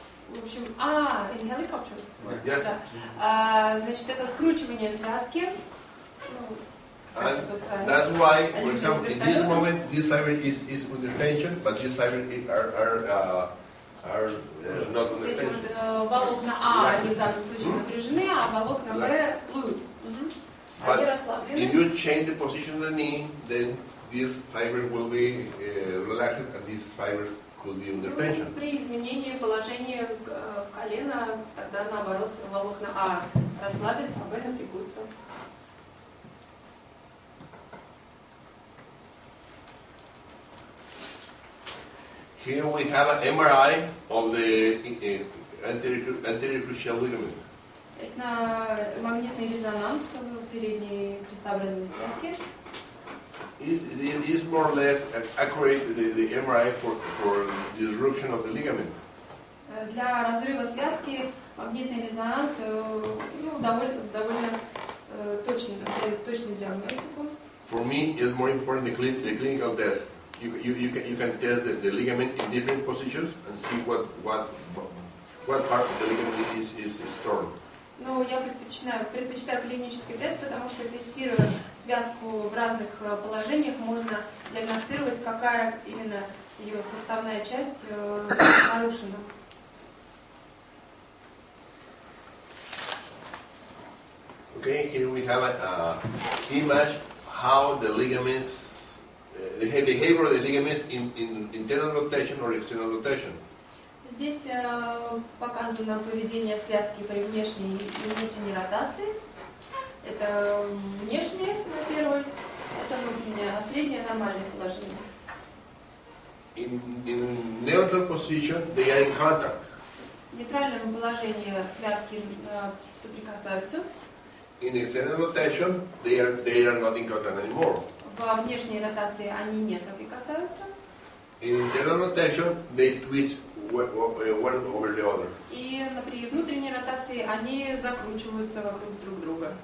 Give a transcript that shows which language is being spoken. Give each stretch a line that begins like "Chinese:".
Russian: В общем,
English: in helicopter. Yes.
Russian: Да. Значит, это скручивание связки.
English: And that's why, for example, in this moment, this fiber is under tension, but these fibers are not under
Russian: Эти
English: tension.
Russian: вот волокна А, они в данном случае напряжены, а волокна Б
English: loose.
Russian: Они
English: But
Russian: расслаблены.
English: if you change the position of the knee, then these fibers will be relaxed and these fibers could be under tension.
Russian: При изменении положения колена, тогда наоборот волокна А расслабятся, а Б напрягутся.
English: Here we have an MRI of the anterior cruciate ligament.
Russian: Это магнитный резонанс передней крестообразной связки.
English: Is more or less accurate the MRI for disruption of the ligament.
Russian: Для разрыва связки магнитный резонанс довольно точную диагностику.
English: For me, it's more important the clinical test. You can test the ligament in different positions and see what part of the ligament is torn.
Russian: Ну, я предпочитаю клинический тест, потому что, тестируя связку в разных положениях, можно диагностировать, какая именно ее составная часть нарушена.
English: Okay, here we have an image how the ligaments, the behavior of the ligaments in internal rotation or external rotation.
Russian: Здесь показано поведение связки при внешней и внутренней ротации. Это внешнее на первой, это внутреннее, а среднее нормальное положение.
English: In neutral position, they are in contact.
Russian: В нейтральном положении связки соприкасаются.
English: In external rotation, they are not in contact anymore.
Russian: Во внешней ротации они не соприкасаются.
English: In internal rotation, they twist one over the other.
Russian: И при внутренней ротации они закручиваются вокруг друг друга.